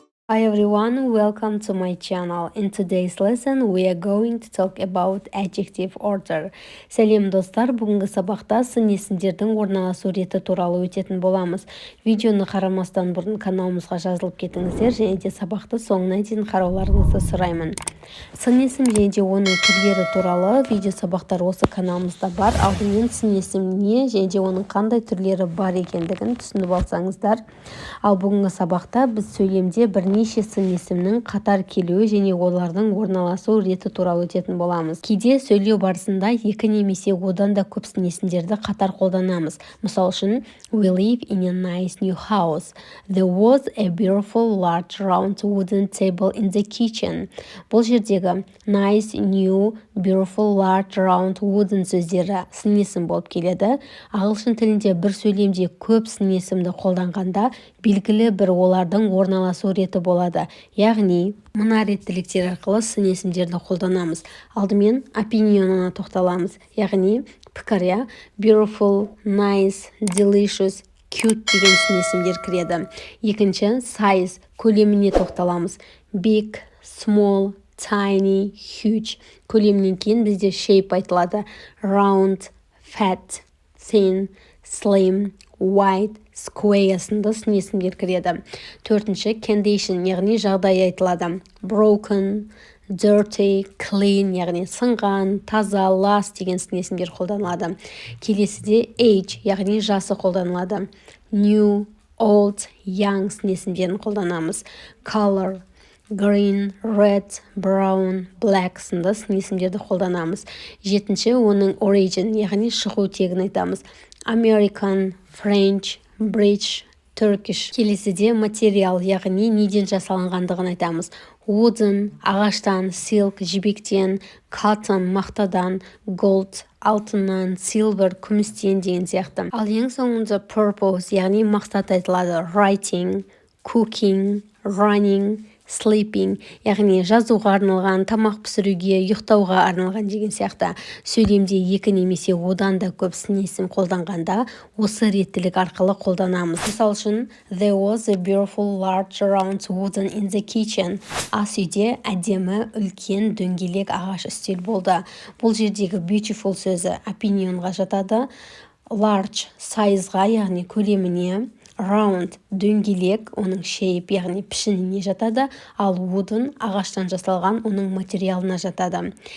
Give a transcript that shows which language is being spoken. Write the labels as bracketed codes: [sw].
[en] Hi everyone, welcome to my channel. In today's lesson, we are going to talk about adjective order. [kk] Сәлем достар, бүгінгі сабақта сын есімдердің орналасу реті туралы өтетін боламыз. Видеоны қарамастан бұрын каналымызға жазылып кетіңіздер, және де сабақты соңына дейін қарауларыңызды сұраймын. Сын есім және де оның түрлері туралы видео сабақтар осы каналымызда бар. Алдымен сын есім не және де оның қандай түрлері бар екендігін түсініп алсаңыздар. Ал бүгінгі сабақта біз сөйлемде бірнеше сын есімнің қатар келуі және олардың орналасу реті туралы өтетін боламыз. Кейде сөйлеу барысында екі немесе одан да көп сын есімдерді қатар қолданамыз. Мысал үшін, [en] we live in a nice new house. There was a beautiful large round wooden table in the kitchen. [kk] Бұл жердегі nice, new, beautiful, large, round, wooden сөздері сын есім болып келеді. Ағылшын тілінде бір сөйлемде көп сын есімді қолданғанда белгілі бір олардың орналасу реті болады. Яғни, мына реттіліктер арқылы сын есімдерді қолданамыз. Алдымен opinion'ына тоқталамыз. Яғни, пікір, beautiful, nice, delicious, cute деген сын есімдер кіреді. Екінші, size, көлеміне тоқталамыз. [en] Big, small, tiny, huge. [kk] Көлемнен кейін бізде shape айтылады. Round, fat, thin, slim, wide, square сынды сын есімдер кіреді. Төртінші, condition, яғни жағдай айтылады. Broken, dirty, clean, яғни сынған, таза, last деген сын есімдер қолданылады. Келесіде age, яғни жасы қолданылады. New, old, young сын есімдерін қолданамыз. [en] Color, green, red, brown, black [kk] сынды сын есімдерді қолданамыз. Жетінші, оның origin, яғни шығу тегін айтамыз. [en] American, French, British, Turkish. [kk] Келесіде материал, яғни неден жасалынғандығын айтамыз. Wooden, ағаштан, silk, жібектен, cotton, мақтадан, gold, алтыннан, silver, күмістен деген сияқты. Ал ең соңында purpose, яғни мақсат айтылады. Writing, cooking, running, sleeping, яғни жазуға арналған, тамақ пісіруге, ұйықтауға арналған деген сияқты. Сөйлемде екі немесе одан да көп сын есім қолданғанда осы реттілік арқылы қолданамыз. [en] Мысал үшін, there was a beautiful large round wooden in the kitchen. [kk] Ас үйде әдемі үлкен дөңгелек ағаш үстел болды. Бұл жердегі beautiful сөзі opinionға жатады. Large sizeға, яғни көлеміне, round дөңгелек, оның shape, яғни пішініне жатады, ал wooden ағаштан жасалған оның материалына жатады.